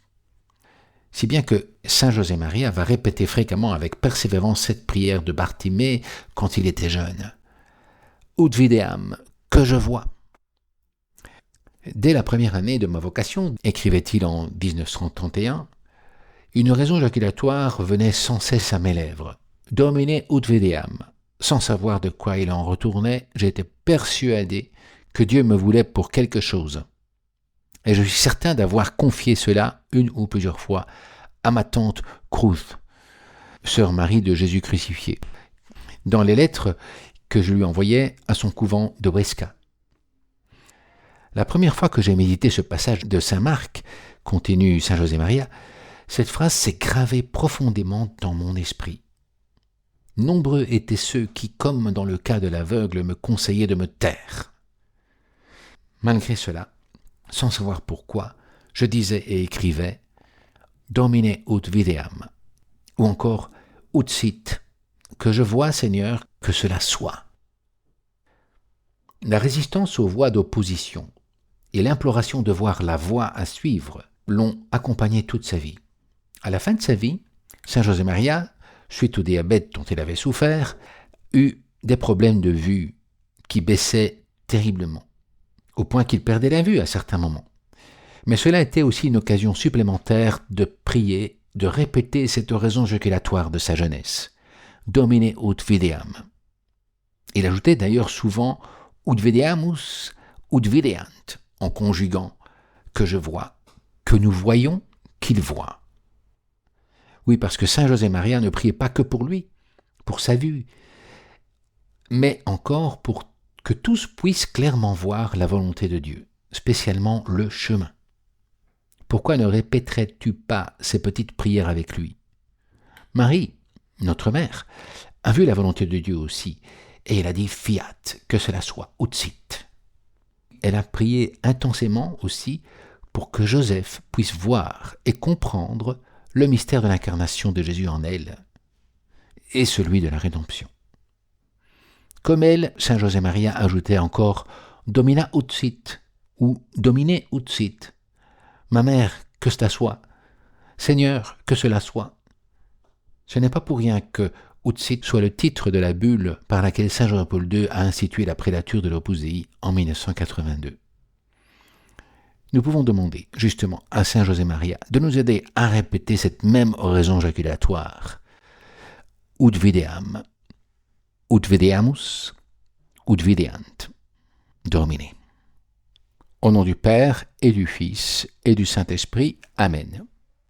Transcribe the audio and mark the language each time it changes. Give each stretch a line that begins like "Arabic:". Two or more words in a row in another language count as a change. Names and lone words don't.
French: Si bien que Saint José-Maria va répéter fréquemment avec persévérance cette prière de Bartimée quand il était jeune.
Latin: « Ut videam,
French: que je vois ». Dès la première année de ma vocation, écrivait-il en 1931, une raison jaculatoire venait sans cesse à mes lèvres.
Latin: « Domine ut videam ».
French: Sans savoir de quoi il en retournait, j'étais persuadé que Dieu me voulait pour quelque chose. Et je suis certain d'avoir confié cela, une ou plusieurs fois, à ma tante Cruz, sœur Marie de Jésus crucifié, dans les lettres que je lui envoyais à son couvent de Huesca. La première fois que j'ai médité ce passage de Saint Marc, continue Saint José-Maria, cette phrase s'est gravée profondément dans mon esprit. Nombreux étaient ceux qui, comme dans le cas de l'aveugle, me conseillaient de me taire. Malgré cela, sans savoir pourquoi, je disais et écrivais «
Latin: Domine ut videam
French: » ou encore «
Latin: ut sit
French: » que je vois, Seigneur, que cela soit. La résistance aux voix d'opposition et l'imploration de voir la voie à suivre l'ont accompagné toute sa vie. À la fin de sa vie, Saint José Maria, suite au diabète dont il avait souffert, eut des problèmes de vue qui baissaient terriblement, au point qu'il perdait la vue à certains moments. Mais cela était aussi une occasion supplémentaire de prier, de répéter cette oraison jaculatoire de sa jeunesse.
Latin: Domine ut videam.
French: Il ajoutait d'ailleurs souvent
Latin: ut videamus, ut videant,
French: en conjuguant que je vois, que nous voyons, qu'il voit. Oui, parce que Saint José Maria ne priait pas que pour lui, pour sa vue, mais encore pour que tous puissent clairement voir la volonté de Dieu, spécialement le chemin. Pourquoi ne répéterais-tu pas ces petites prières avec lui ? Marie, notre mère, a vu la volonté de Dieu aussi, et elle a dit « fiat », que cela soit, ut sit. Elle a prié intensément aussi pour que Joseph puisse voir et comprendre le mystère de l'incarnation de Jésus en elle et celui de la rédemption. Comme elle, Saint José Maria ajoutait encore «
Latin: domina ut sit
French: » ou «
Latin: domine ut sit ».
French: Ma mère, que cela soit. Seigneur, que cela soit. Ce n'est pas pour rien que
Latin: ut sit
French: soit le titre de la bulle par laquelle Saint Jean-Paul II a institué la prélature de l'Opus Dei en 1982. Nous pouvons demander justement à Saint José Maria de nous aider à répéter cette même oraison jaculatoire.
Latin: Ut videam, ut videamus, ut videant. Domine.
French: Au nom du Père et du Fils et du Saint-Esprit. Amen.